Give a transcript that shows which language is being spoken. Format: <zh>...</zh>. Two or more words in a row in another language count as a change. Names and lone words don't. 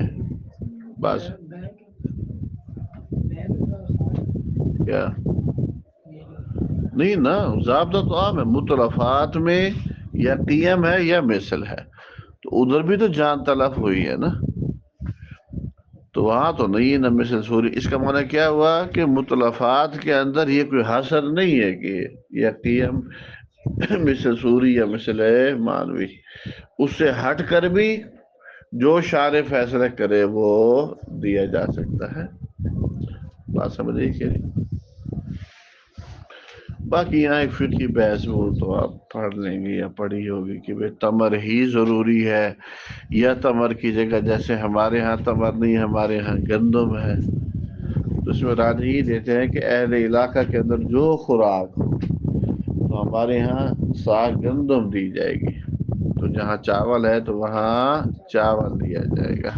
<ur>بس کیا نہیں نا، ضابطہ تو عام ہے، متلفات میں یا قیم ہے یا مثل ہے، تو ادھر بھی تو جان تلف ہوئی ہے نا، تو وہاں تو نہیں ہے نا</ur> <ar>مثل سوری.</ar> <ur>اس کا معنی کیا ہوا کہ متلفات کے اندر یہ کوئی حصر نہیں ہے کہ یا قیم</ur> <ar>مثل سوری</ar> <ur>یا</ur> <ar>مثل معنوی.</ar> <ur>اس سے ہٹ کر بھی جو شارع فیصلہ کرے وہ دیا جا سکتا ہے. بات سمجھ رہی کہ باقی یہاں ایک فقہی بحث وہ تو آپ پڑھ لیں گے یا پڑھی ہوگی کہ بھئی تمر ہی ضروری ہے یا تمر کی جگہ، جیسے ہمارے ہاں تمر نہیں، ہمارے ہاں گندم ہے، تو اس میں راج ہی دیتے ہیں کہ اہل علاقہ کے اندر جو خوراک ہو، تو ہمارے ہاں ساگ گندم دی جائے گی، تو جہاں چاول ہے تو وہاں چاول دیا جائے گا.</ur>